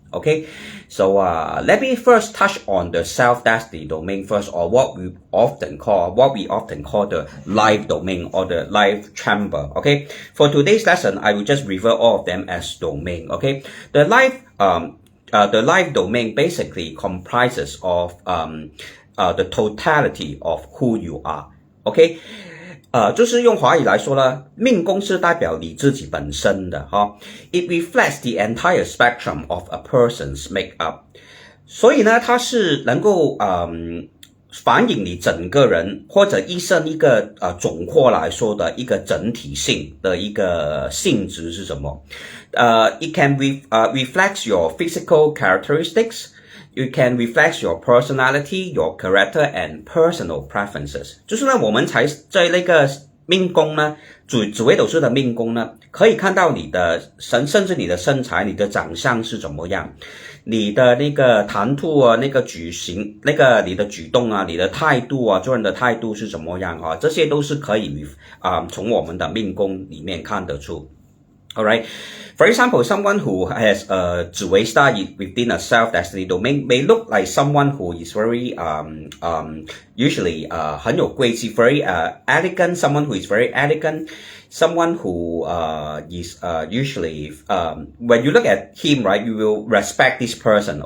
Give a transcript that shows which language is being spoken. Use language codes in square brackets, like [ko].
[en] Okay, so let me first touch on the self-destiny domain first, or what we often call the life domain or the life chamber. Okay, for today's lesson, I will just refer all of them as domain. Okay, the life domain basically comprises of the totality of who you are. Okay. [zh] 就是用华语来说呢，命宫是代表你自己本身的哈 ， [en] it reflects the entire spectrum of a person's makeup。 [zh] 所以呢，它是能够反映你整个人或者一生一个总括来说的一个整体性的一个性质是什么？ [en] it can reflect your physical characteristics。You can reflect your personality, your character, and personal preferences. [zh] 就是呢，我们才在那个命宫呢，紫微斗数的命宫呢，可以看到你的甚至你的身材、你的长相是怎么样，你的那个谈吐啊，那个举行，那个你的举动啊，你的态度啊，做人的态度是怎么样啊，这些都是可以从我们的命宫里面看得出。 [en] Alright. For example, someone who has a Zi Wei star within a self-destiny domain may look like someone who is very usually [zh] 很有贵气 [en] very elegant, someone who is very elegant, someone who is usually when you look at him, right, you will respect this person.